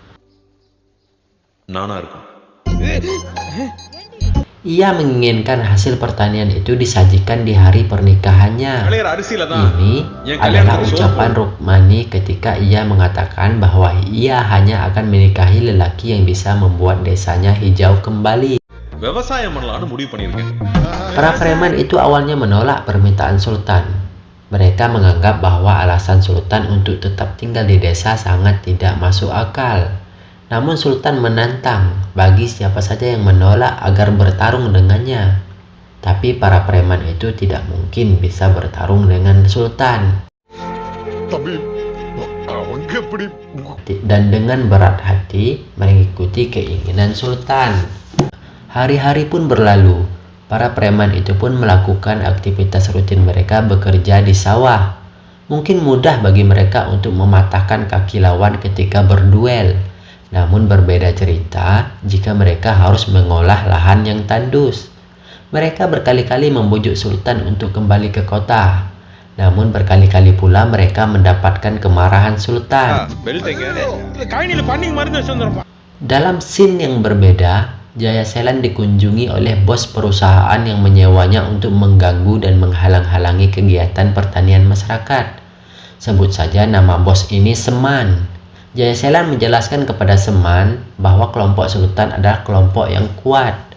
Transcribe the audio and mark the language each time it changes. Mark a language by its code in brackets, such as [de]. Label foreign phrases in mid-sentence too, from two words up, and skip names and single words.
[id] Ia menginginkan hasil pertanian itu disajikan di hari pernikahannya. Ini adalah ucapan Rukmani ketika ia mengatakan bahwa ia hanya akan menikahi lelaki yang bisa membuat desanya hijau kembali. [ta] விவசாயம் பண்ணலாம்னு முடிவு பண்ணியிருக்கேன். [id] Para preman itu awalnya menolak permintaan sultan. Mereka menganggap bahwa alasan sultan untuk tetap tinggal di desa sangat tidak masuk akal. Namun sultan menantang bagi siapa saja yang menolak agar bertarung dengannya. Tapi para preman itu tidak mungkin bisa bertarung dengan sultan. [ta] tapi அவங்க எப்படி [id] Dan dengan berat hati mengikuti keinginan sultan. Hari-hari pun berlalu. Para preman itu pun melakukan aktivitas rutin mereka bekerja di sawah. Mungkin mudah bagi mereka untuk mematahkan kaki lawan ketika berduel. Namun berbeda cerita jika mereka harus mengolah lahan yang tandus. Mereka berkali-kali membujuk sultan untuk kembali ke kota. Namun berkali-kali pula mereka mendapatkan kemarahan sultan. [ta] பெல்ட் எங்க? கழனியில பண்ணிங் மருந்து வச்சு வந்துருப்பா. [id] Dalam scene yang berbeda, Jaya Selan dikunjungi oleh bos perusahaan yang menyewanya untuk mengganggu dan menghalang-halangi kegiatan pertanian masyarakat. Sebut saja nama bos ini Seman. Jaya Selan menjelaskan kepada Seman bahwa kelompok sultan adalah kelompok yang kuat.